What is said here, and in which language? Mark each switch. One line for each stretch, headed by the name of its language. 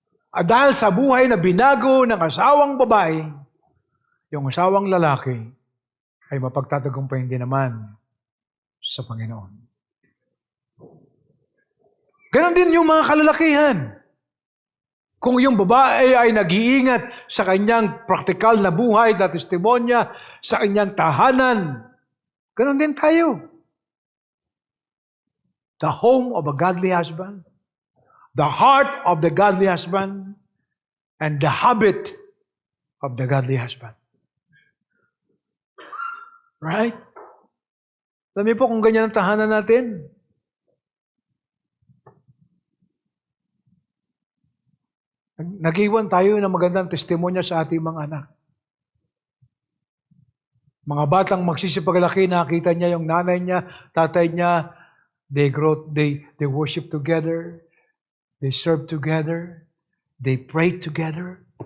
Filipino: At dahil sa buhay na binago ng asawang babae, yung asawang lalaki ay mapagtatagumpayan din naman sa Panginoon. Ganon din yung mga kalalakihan. Kung yung babae ay nag-iingat sa kanyang praktikal na buhay na testimonya, sa kanyang tahanan, ganon din tayo.
English: The home of a godly husband, the heart of the godly husband, and the habit of the godly husband. Right?
Filipino: Alam niyo po kung ganyan ang tahanan natin, nag-iwan tayo ng magandang testimonya sa ating mga anak. Mga batang magsisipaglaki, nakita niya yung nanay niya, tatay niya,
English: they worship together, they serve together, they pray together.